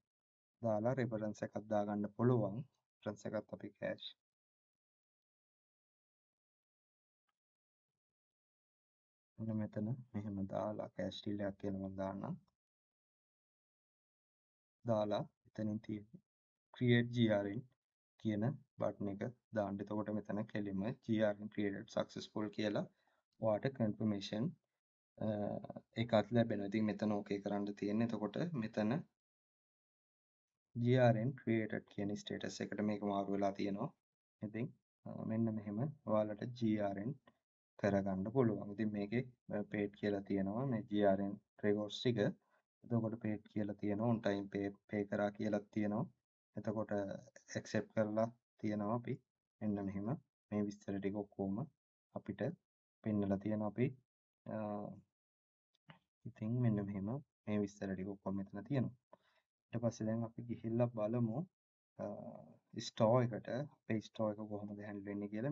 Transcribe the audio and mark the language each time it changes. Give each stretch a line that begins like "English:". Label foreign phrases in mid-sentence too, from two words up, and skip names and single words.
Sinhala: දාලා reference එකක් දාගන්න පුළුවන්. reference එකත් අපි cash මෙන්න මෙතන මෙහෙම දාලා cash deal එකක් කියලා මම දාන්නම්. දාලා එතනින් තියෙන්නේ create GRN කියන බටන් එක දාන්න. එතකොට මෙතන කෙලින්ම GRN
English: created successful
Sinhala: කියලා ඔයාට confirmation එකක් ලැබෙනවා. ඉතින් මෙතන ඕකේ කරන්න තියෙන්නේ. එතකොට මෙතන GRN created කියන status එකට මේක මාරු වෙලා තියෙනවා. ඉතින් මෙන්න මෙහෙම ඔයාලට GRN කරගන්න පුළුවන්. ඉතින් මේකේ paid කියලා තියෙනවා මේ GRN rewards ටික. එතකොට paid කියලා තියෙනවා
English: on time pay
Sinhala: කරා කියලා තියෙනවා. එතකොට accept කරලා තියෙනවා අපි. මෙන්න මෙහෙම මේ විස්තර ටික ඔක්කොම අපිට පෙන්නලා තියෙනවා අපි. ඉතින් මෙන්න මෙහෙම මේ විස්තර ටික ඔක්කොම මෙතන තියෙනවා. ඊට පස්සේ දැන් අපි ගිහිල්ලා බලමු ස්ටෝර් එකට අපේ ස්ටෝර් එක කොහොමද හැන්ඩල් වෙන්නේ කියලා.